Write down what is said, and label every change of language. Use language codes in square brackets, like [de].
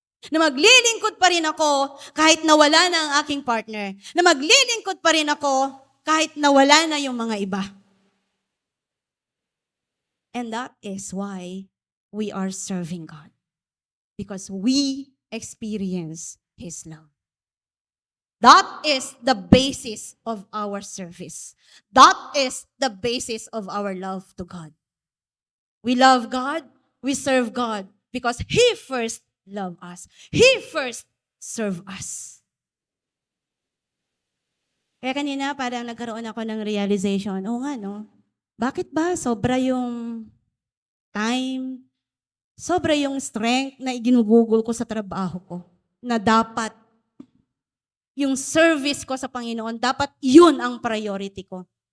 [tl] Na maglilingkod pa rin ako kahit nawala na ang aking partner. Na maglilingkod pa rin ako kahit nawala na yung mga iba. [en] And that is why we are serving God. Because we experience His love. That is the basis of our service. That is the basis of our love to God. We love God, we serve God because He first loved us. He first served us. [tl] Kaya kanina parang nagkaroon ako ng realization, oo nga no, bakit ba sobra yung time, sobra yung strength na iginugugol ko sa trabaho ko na dapat yung service ko sa Panginoon, dapat yun ang priority ko.